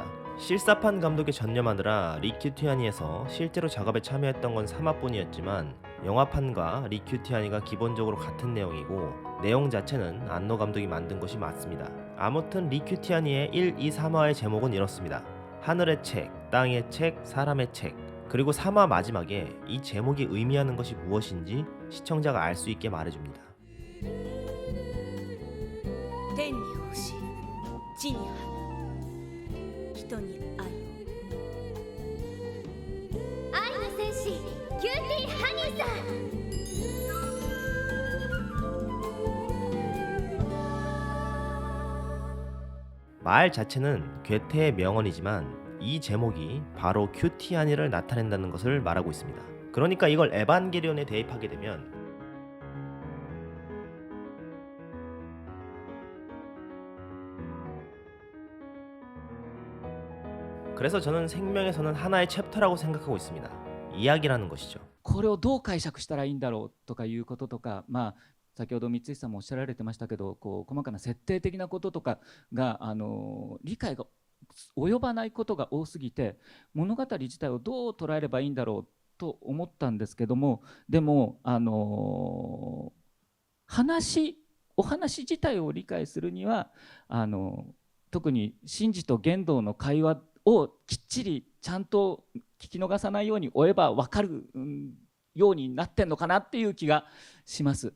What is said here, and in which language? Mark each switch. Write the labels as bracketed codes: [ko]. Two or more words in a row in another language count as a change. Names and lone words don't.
[ko] 실사판 감독에 전념하느라 리 큐티아니에서 실제로 작업에 참여했던 건 3화뿐이었지만 영화판과 리 큐티아니가 기본적으로 같은 내용이고 내용 자체는 안노 감독이 만든 것이 맞습니다. 아무튼 리 큐티아니의 1, 2, 3화의 제목은 이렇습니다. 하늘의 책, 땅의 책, 사람의 책. 그리고 3화 마지막에 이 제목이 의미하는 것이 무엇인지 시청자가 알 수 있게 말해줍니다. [ja] 天に星、地に花、人に愛を。愛の戦士キューティーハニーさん。 [ko] 말 자체는 괴테의 명언이지만 이 제목이 바로 큐티아니를 나타낸다는 것을 말하고 있습니다. 그러니까 이걸 에반게리온에 대입하게 되면 그래서 저는 생명에서는 하나의 챕터라고 생각하고 있습니다. 이야기라는 것이죠. [ja] これをどう解釈したらいいんだろうとかいうこととか、先ほど三井さんもおっしゃられてましたけど、こう細かな設定的なこととかが、理解が及ばないことが多すぎて、物語自体をどう捉えればいいんだろうと思ったんですけども、でもお話自体を理解するには特にシンジと玄道の会話をきっちりちゃんと聞き逃さないように追えば分かるようになってんのかなっていう気がします。